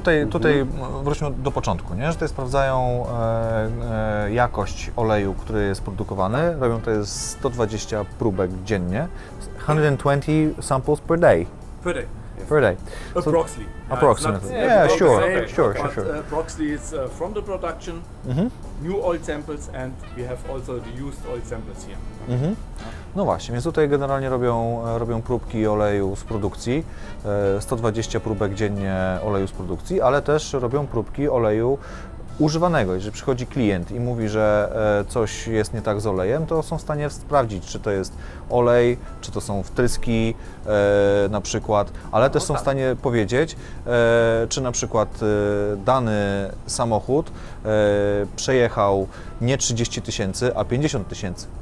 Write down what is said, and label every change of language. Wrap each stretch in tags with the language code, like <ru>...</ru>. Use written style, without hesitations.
<pl>Tutaj wróćmy do początku, nie? Że tutaj sprawdzają jakość oleju, który jest produkowany. Robią to jest 120 próbek dziennie,</pl> <en>120 samples per day. Per day. Per day. Approximately. Approximately. It's not Yeah, sure. sure. Approximately it's from the production, new oil samples, and we have also the used oil samples here.</en> <pl>No właśnie, więc tutaj generalnie robią próbki oleju z produkcji, 120 próbek dziennie oleju z produkcji, ale też robią próbki oleju używanego. Jeżeli przychodzi klient i mówi, że coś jest nie tak z olejem, to są w stanie sprawdzić, czy to jest olej, czy to są wtryski na przykład, ale też są w stanie powiedzieć, czy na przykład dany samochód przejechał nie 30 000, a 50 000.</pl>